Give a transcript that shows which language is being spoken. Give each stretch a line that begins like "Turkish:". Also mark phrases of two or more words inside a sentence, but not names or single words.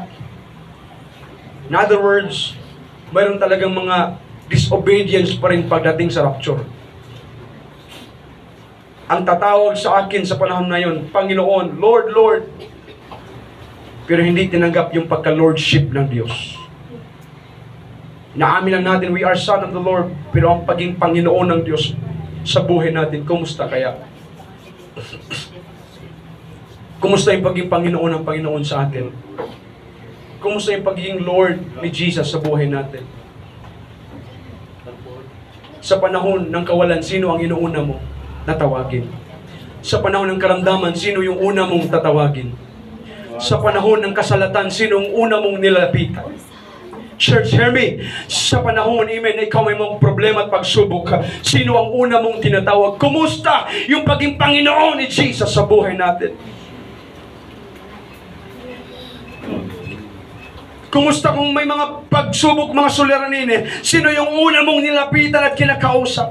English: In other words,
Filipino: mayroon talagang mga disobedience pa rin pagdating sa rapture. Ang tatawag sa akin sa panahon na yun, Panginoon,
English: Lord, Lord.
Filipino: Pero hindi tinanggap yung pagka-lordship ng Diyos. Naamin lang natin,
English: we are son of the Lord,
Filipino: pero ang paging Panginoon ng Diyos sa buhay natin, kumusta kaya? Kumusta yung paging Panginoon ng Panginoon sa atin? Kumusta yung pagiging Lord ni Jesus sa buhay natin? Sa panahon ng kawalan, sino ang inuuna mo na tawagin? Sa panahon ng karamdaman, sino yung una mong tatawagin? Sa panahon ng kasalatan, sino ang una mong nilapitan?
English: Church, hear me.
Filipino: Sa panahon, amen, ikaw may mong problema at pagsubok, sino ang una mong tinatawag? Kumusta yung paging Panginoon ni Jesus sa buhay natin? Kumusta kung may mga pagsubok, mga suliranin, sino yung una mong nilapitan at kinakausap?